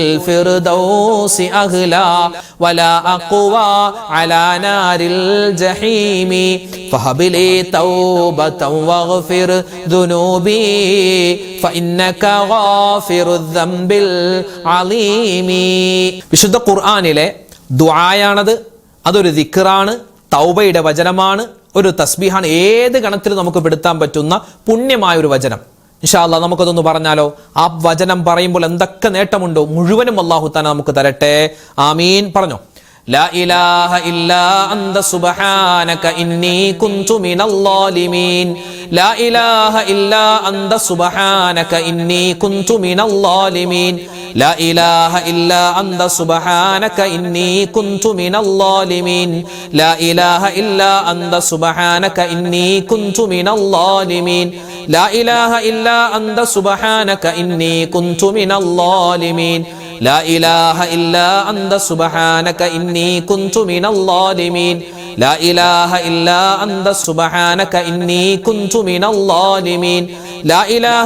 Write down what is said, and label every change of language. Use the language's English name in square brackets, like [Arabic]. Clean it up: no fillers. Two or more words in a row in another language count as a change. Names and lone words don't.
[Arabic] للفردوس أهلا ولا أقوى على نار الجحيم فهب لي توبة واغفر ذنوبي فإنك غافر الذنب العظيم. [Malayalam] വിശുദ്ധ ഖുർആനിലെ ദുആയാണത്. അതൊരു ദിക്റാണ്, തൗബയുടെ വചനമാണ്, ഒരു തസ്ബീഹാണ്. ഏത് ഗണത്തിൽ നമുക്ക് പെടുത്താൻ പറ്റുന്ന പുണ്യമായ ഒരു വചനം. [Arabic] إن شاء الله [Malayalam] നമുക്കതൊന്ന് പറഞ്ഞാലോ? ആ വചനം പറയുമ്പോൾ എന്തൊക്കെ നേട്ടമുണ്ടോ മുഴുവനും [Arabic] الله تعالى [Malayalam] നമുക്ക് തരട്ടെ. ആമീൻ. പറഞ്ഞോ. [Arabic] لا إله إلا أنت سبحانك إني كنت من الظالمين لا إله إلا أنت سبحانك إني كنت من الظالمين لا إله إلا أنت سبحانك إني كنت من الظالمين لا إله إلا أنت سبحانك إني كنت من الظالمين لا إله إلا أنت سبحانك إني كنت من الظالمين لا إله إلا أنت سبحانك إني كنت من الظالمين لا إله إلا أنت سبحانك إني كنت من الظالمين لا إله